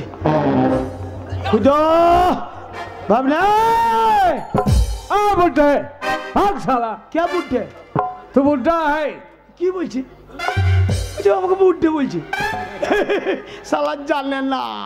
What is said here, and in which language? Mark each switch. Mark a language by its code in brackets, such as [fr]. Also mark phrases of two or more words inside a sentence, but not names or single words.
[hi] खुदा भावना बुढ़े भाग साला। क्या बुढ़े? तू बुढ़ा है। [bn] কি বলছি? जो আমাকে বুদ্ধে বলছি, শালা জানে না।